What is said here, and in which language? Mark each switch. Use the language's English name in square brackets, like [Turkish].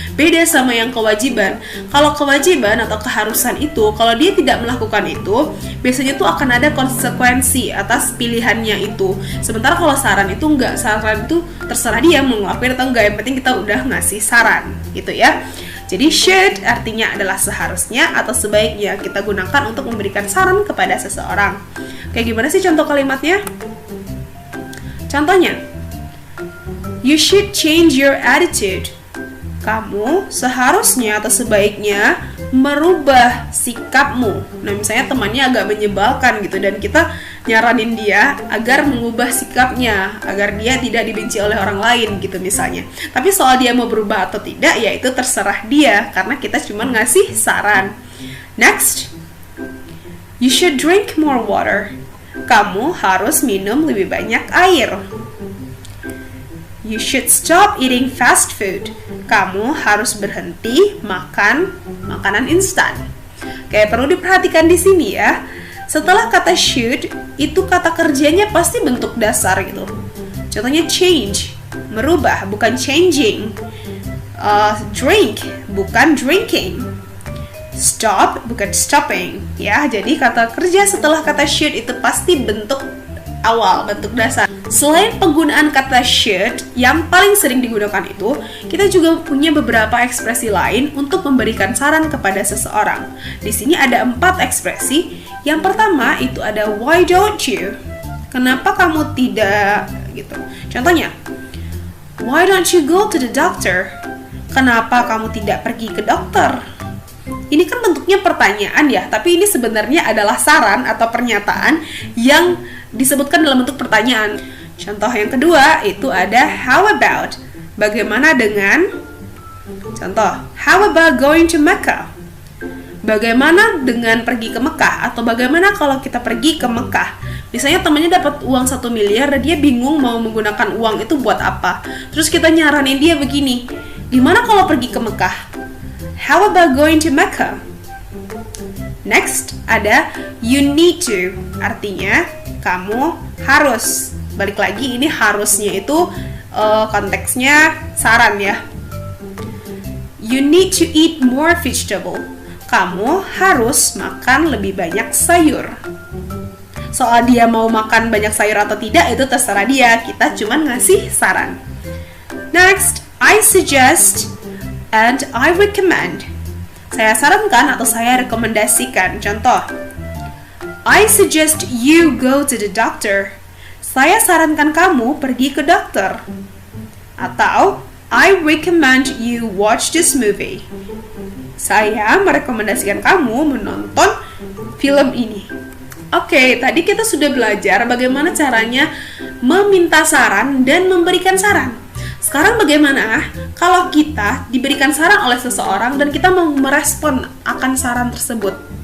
[Indonesian] Beda sama yang kewajiban. Kalau kewajiban atau keharusan itu, kalau dia tidak melakukan itu, biasanya tuh akan ada konsekuensi atas pilihannya itu. Sementara kalau saran itu enggak, saran itu terserah dia mau ngelakuin atau enggak, yang penting kita udah ngasih saran gitu ya. Jadi should artinya adalah seharusnya atau sebaiknya kita gunakan untuk memberikan saran kepada seseorang. Kayak gimana sih contoh kalimatnya? [English] Contohnya, you should change your attitude. [Indonesian] Kamu seharusnya atau sebaiknya merubah sikapmu. Nah, misalnya temannya agak menyebalkan gitu dan kita nyaranin dia agar mengubah sikapnya, agar dia tidak dibenci oleh orang lain gitu misalnya. Tapi soal dia mau berubah atau tidak, ya itu terserah dia karena kita cuma ngasih saran. [English] Next, you should drink more water. [Indonesian] Kamu harus minum lebih banyak air. [English] You should stop eating fast food. [Indonesian] Kamu harus berhenti makan makanan instan. Oke, perlu diperhatikan di sini ya. Setelah kata should, itu kata kerjanya pasti bentuk dasar gitu. Contohnya change, merubah, bukan changing. Drink, bukan drinking. Stop, bukan stopping. Ya, jadi kata kerja setelah kata should itu pasti bentuk awal, bentuk dasar. Selain penggunaan kata should yang paling sering digunakan itu, kita juga punya beberapa ekspresi lain untuk memberikan saran kepada seseorang. Di sini ada 4 ekspresi. Yang pertama itu ada [English] why don't you? [Indonesian] Kenapa kamu tidak? Gitu. [English] Contohnya, why don't you go to the doctor? [Indonesian] Kenapa kamu tidak pergi ke dokter? Ini kan bentuknya pertanyaan ya, tapi ini sebenarnya adalah saran atau pernyataan yang disebutkan dalam bentuk pertanyaan. Contoh yang kedua itu ada [English] how about? [Indonesian] Bagaimana dengan? [English] Contoh, how about going to Mecca? [Indonesian] Bagaimana dengan pergi ke Mekah? Atau bagaimana kalau kita pergi ke Mekah? Misalnya temannya dapat uang 1 miliar dan dia bingung mau menggunakan uang itu buat apa. Terus kita nyaranin dia begini, gimana kalau pergi ke Mekah? [English] How about going to Mecca? [Indonesian] Next ada [English] you need to, [Indonesian] artinya kamu harus. Balik lagi, ini harusnya itu konteksnya saran ya. [English] You need to eat more vegetable. [Indonesian] Kamu harus makan lebih banyak sayur. Soal dia mau makan banyak sayur atau tidak itu terserah dia. Kita cuman ngasih saran. Next, I suggest and I recommend. Saya sarankan atau saya rekomendasikan. Contoh, [English] I suggest you go to the doctor. [Indonesian] Saya sarankan kamu pergi ke dokter. [English] Atau, I recommend you watch this movie. [Indonesian] Saya merekomendasikan kamu menonton film ini. Oke, tadi kita sudah belajar bagaimana caranya meminta saran dan memberikan saran. Sekarang bagaimana kalau kita diberikan saran oleh seseorang dan kita mau merespon akan saran tersebut?